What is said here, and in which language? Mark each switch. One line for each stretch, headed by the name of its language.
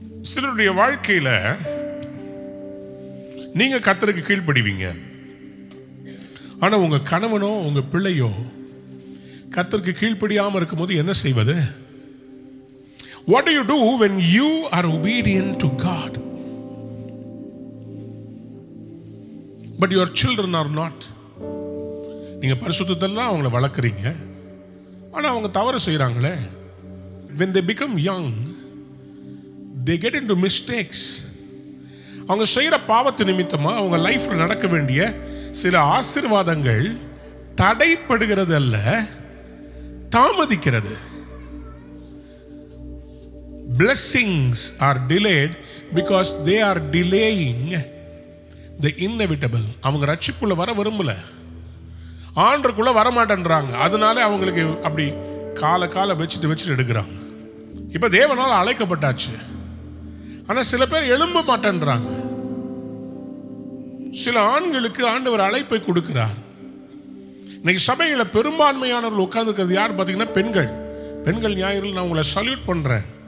Tamil: சிலருடைய வாழ்க்கையில நீங்க கர்த்தருக்கு கீழ்ப்படிவீங்க, ஆனா உங்க கணவனோ உங்க பிள்ளையோ கர்த்தருக்கு கீழ்ப்படியாம இருக்கும்போது என்ன செய்வது?
English: What do you do when you are obedient to God but your children are not?
Tamil: நீங்க பரிசுத்தத்தெல்லாம் அவங்கள வளர்க்குறீங்க, ஆனா அவங்க தவறு செய்றாங்களே.
English: When they become young they get into mistakes.
Tamil: அவங்க செய்யற பாவத்து நிமித்தமா அவங்க லைஃப்ல நடக்க வேண்டிய சில ஆசீர்வாதங்கள் தடைப்படுகிறது அல்ல, தாமதிக்கிறது.
English: Blessings are delayed because they are delaying the inevitable.
Tamil: அவங்க ரட்சிப்புள்ள வர விரும்பல, ஆண்டருக்குள்ள வர மாட்டேன்றாங்க, அதனால அவங்களுக்கு அப்படி கால வச்சுட்டு எடுக்கிறாங்க. இப்ப தேவனால் அழைக்கப்பட்டாச்சு, ஆனா சில பேர் எழும்ப மாட்டேன்றாங்க. சில ஆண்களுக்கு ஆண்டவர் அழைப்பை கொடுக்கிறார். இன்னைக்கு சபையில பெரும்பான்மையானவர்கள் உட்கார்ந்துருக்கிறது யார் பார்த்தீங்கன்னா பெண்கள் ஞாயிறில் நான் உங்களை சல்யூட் பண்றேன்.